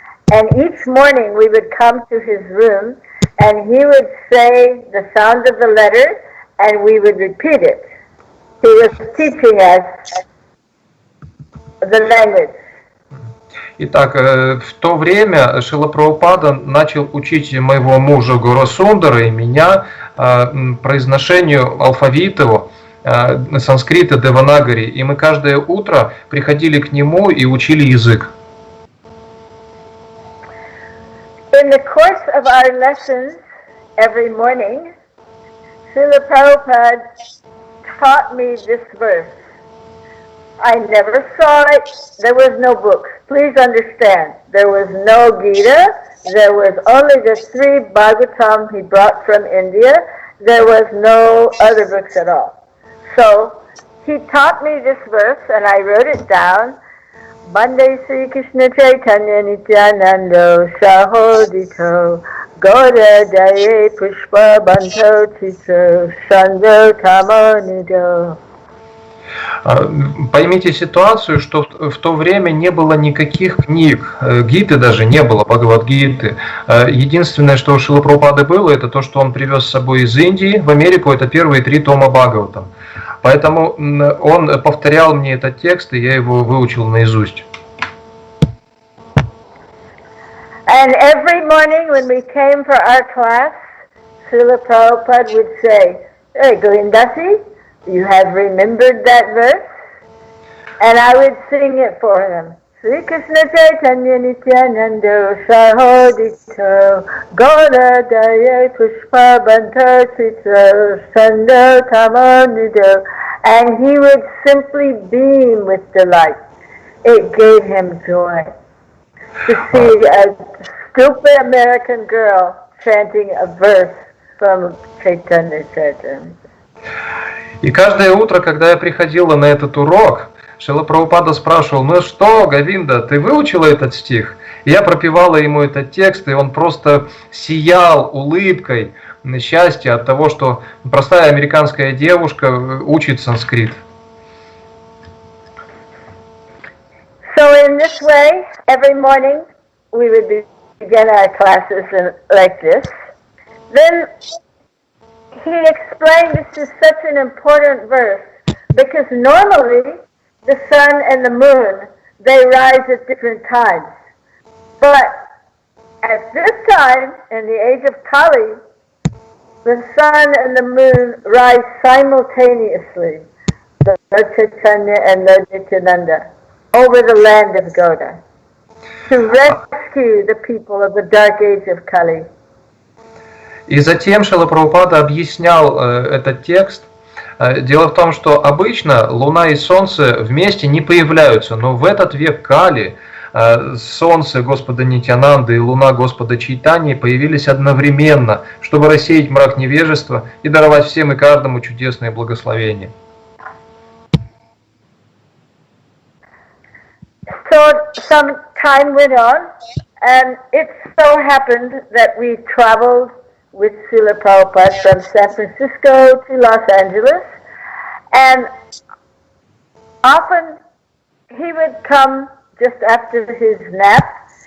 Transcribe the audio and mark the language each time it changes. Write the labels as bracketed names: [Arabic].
[English] And each morning we would come to his room, and he would say the sound of the letter, and we would repeat it. He was teaching us the language. [Russian] Итак, в то время Шрила Прабхупада начал учить моего мужа Горасундара и меня произношению алфавита санскрита Деванагари, и мы каждое утро приходили к нему и учили язык. [English] In the course of our lessons every morning, Srila Prabhupada taught me this verse. I never saw it. There was no books. Please understand, there was no Gita. There was only the 3 Bhagavatam he brought from India. There was no other books at all. So he taught me this verse, and I wrote it down. [Sanskrit] Bande Sri Krishna Chaitanya Nityanando Sahodito Goda Daye Pushpa Banto Tito Sando Tamo Nido. [Russian] Поймите ситуацию, что в то время не было никаких книг, Гиты даже не было, Бхагавад-гиты. Единственное, что у Шрилы Прабхупады было, это то, что он привез с собой из Индии в Америку, это первые 3 тома Бхагаватам. Поэтому он повторял мне этот текст, и я его выучил наизусть. [English] And every morning when we came for our class, Srila Prabhupada would say, "Hey, Dasi, you have remembered that verse?" And I would sing it for him. [Sanskrit] Sri Krishna Chaitanya Nityanando Sahodito Goda Daya Pushpa Banto Chito Sando Tamonido. [English] And he would simply beam with delight. It gave him joy to see a stupid American girl chanting a verse from Chaitanya Charitamrita. [Russian] И каждое утро, когда я приходила на этот урок, Шрила Прабхупада спрашивал: "Ну что, Говинда, ты выучила этот стих?" И я пропевала ему этот текст, и он просто сиял улыбкой счастья от того, что простая американская девушка учит санскрит. [English] So in this way, every morning we would begin our classes like this. Then he explained this is such an important verse because normally the sun and the moon, they rise at different times. But at this time, in the age of Kali, the sun and the moon rise simultaneously, the Lord Chaitanya and Lord Nityananda, over the land of Goda, to rescue the people of the dark age of Kali. [Russian] И затем Шрила Прабхупада объяснял этот текст. Дело в том, что обычно Луна и Солнце вместе не появляются, но в этот век Кали Солнце Господа Нитьянанды и Луна Господа Чайтаньи появились одновременно, чтобы рассеять мрак невежества и даровать всем и каждому чудесное благословение. So some time went on, and it so happened that we traveled with Srila Prabhupada from San Francisco to Los Angeles, and often he would come just after his nap.